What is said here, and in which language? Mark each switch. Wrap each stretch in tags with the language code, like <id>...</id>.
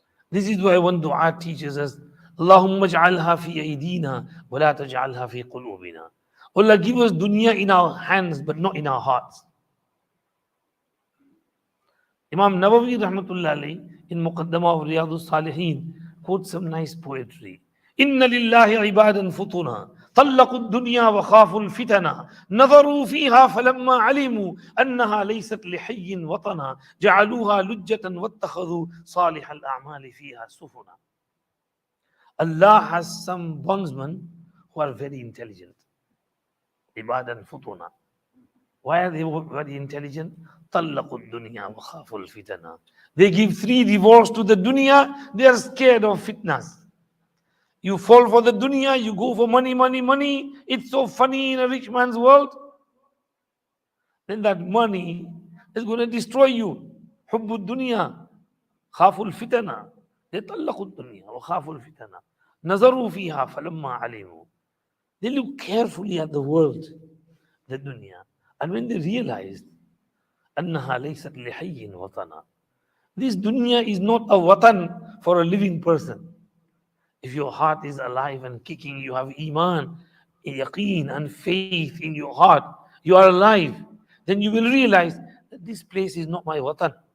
<en>This is why one dua teaches us,</en> <ar>Allahumma ja'alha fi aydina wa la taj'alha fi qulubina.</ar> <en>Allah, give us dunya in our hands but not in our hearts. Imam Nawawi rahmatullah alayhi in Muqaddamah of Riyadus Salihin quotes some nice poetry.</en> <ar>Inna lillahi ibadan futuna طلقوا الدنيا وخافوا الفتنة نظروا فيها فلما علموا أنها ليست لحي وطنا جعلوها لجة واتخذوا صالح الأعمال فيها سفنا.</ar> <en>Allah has some bondsmen who are very intelligent.</en> <ar>عبادا فتنا.</ar> <en>Why are they very intelligent?</en> <ar>طلقوا الدنيا وخافوا الفتنة.</ar> <en>They give 3 divorce to the dunya, they are scared of fitnas. You fall for the dunya, you go for money, money, money. It's so funny in a rich man's world. Then that money is going to destroy you.</en> <ar>حب الدنيا خافوا الفتنة.</ar> <en>They</en> <ar>طلقوا الدنيا وخافوا الفتنة. نظروا فيها فلما علموا.</ar> <en>They look carefully at the world, the dunya. And when they realized</en> <ar>أنها ليست لحي وطنا.</ar> <en>This dunya is not a watan for a living person. If your heart is alive and kicking, you have iman, yaqeen and faith in your heart, you are alive, then you will realize that this place is not my watan.</en>